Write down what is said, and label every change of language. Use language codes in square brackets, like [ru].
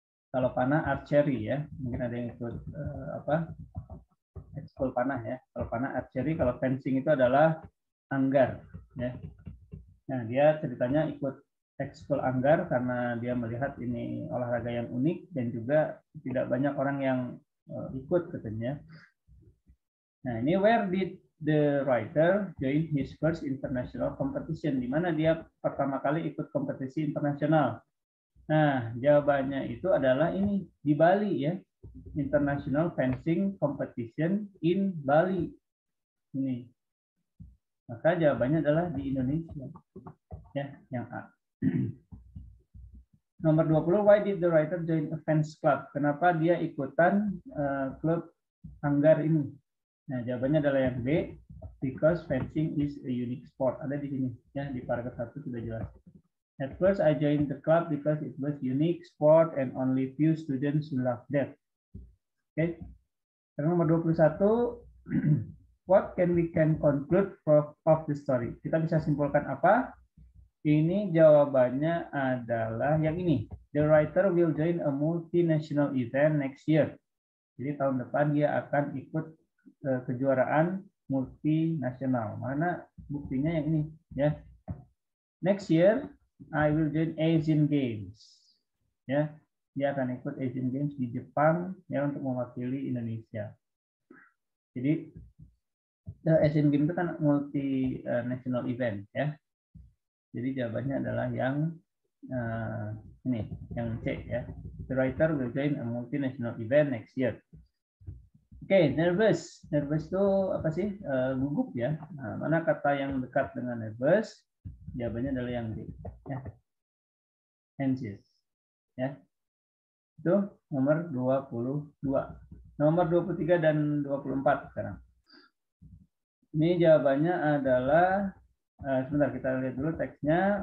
[id] Kalau panah archery, ya. Mungkin ada yang ikut ekskul panah, ya. Kalau panah archery, kalau fencing itu adalah anggar, ya. Nah, dia ceritanya ikut ekskul anggar karena dia melihat ini olahraga yang unik dan juga tidak banyak orang yang ikut, katanya. [en] Nah, ini where did the writer join his first international competition? [id] Di mana dia pertama kali ikut kompetisi internasional? Nah, jawabannya itu adalah ini, di Bali, ya. [en] International Fencing Competition in Bali. Ini. [id] Maka jawabannya adalah di Indonesia. Ya, yang A. [en] Nomor 20, why did the writer join a fence club? [id] Kenapa dia ikutan klub anggar ini? Nah, jawabannya adalah yang B, [en] because fencing is a unique sport. [id] Ada di sini, ya, di paragraf 1 sudah jelas. [en] At first I joined the club because it was unique sport and only few students who loved that. Oke. [id] Sekarang nomor 21, [en] what can we conclude of the story? [id] Kita bisa simpulkan apa? Ini jawabannya adalah yang ini. [en] The writer will join a multinational event next year. [id] Jadi tahun depan dia akan ikut kejuaraan multinasional. Mana buktinya yang ini, ya. [en] Next year I will join Asian Games. [id] Ya, dia akan ikut Asian Games di Jepang, ya, untuk mewakili Indonesia. Jadi Asian Games itu kan multinational event, ya. Jadi jawabannya adalah yang ini, yang C, ya. [en] The writer will join a multinational event next year. [id] Oke, nervous. Nervous itu apa sih? Gugup, ya. Nah, mana kata yang dekat dengan nervous? Jawabannya adalah yang D, ya. Anxious, ya. Itu nomor 22. Nomor 23 dan 24 sekarang. Ini jawabannya adalah sebentar, kita lihat dulu teksnya.